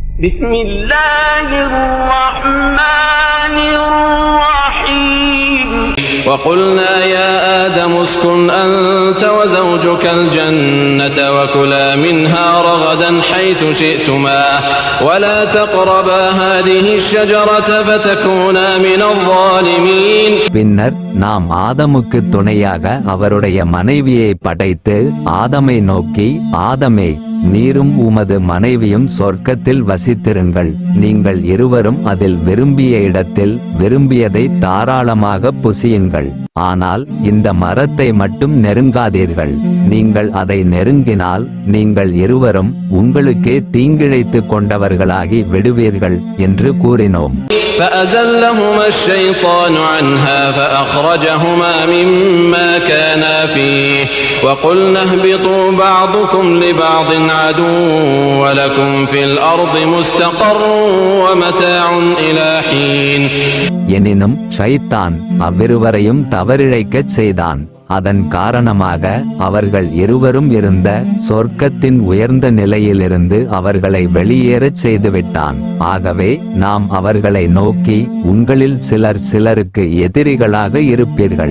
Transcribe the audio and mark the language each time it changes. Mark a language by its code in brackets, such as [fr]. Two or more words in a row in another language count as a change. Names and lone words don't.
[ar] بسم الله الرحمن الرحيم وقلنا يا آدم اسكن أنت وزوجك الجنة وكلا منها رغدا حيث شئتما ولا تقربا هذه الشجرة فتكونا من الظالمين. [ta] பின்னர் நாம் ஆதமுக்கு துணையாக அவருடைய மனைவியை படைத்து ஆதமை நோக்கி, ஆதமே, நீரும் உமது மனைவியும் சொர்க்கத்தில் வசித்திருங்கள். நீங்கள் இருவரும் அதில் விரும்பிய இடத்தில் விரும்பியதை தாராளமாக புசியுங்கள். ஆனால் இந்த மரத்தை மட்டும் நெருங்காதீர்கள். நீங்கள் அதை நெருங்கினால் நீங்கள் இருவரும் உங்களுக்கே தீங்கிழைத்துக் கொண்டவர்களாகி விடுவீர்கள் என்று கூறினோம். [ar] فأزلهما الشيطان عنها فأخرجهما مما كانا فيه وقلنا اهبطوا بعضكم لبعض عدو ولكم في الأرض مستقر ومتاع إلى حين. [ta] எனினும் ஷைத்தான் அவ்விருவரையும் தவறிழைக்கச் செய்தான். அதன் காரணமாக அவர்கள் இருவரும் இருந்த சொர்க்கத்தின் உயர்ந்த நிலையிலிருந்து அவர்களை வெளியேறச் செய்துவிட்டான். ஆகவே நாம் அவர்களை நோக்கி, உங்களில் சிலர் சிலருக்கு எதிரிகளாக இருப்பீர்கள்.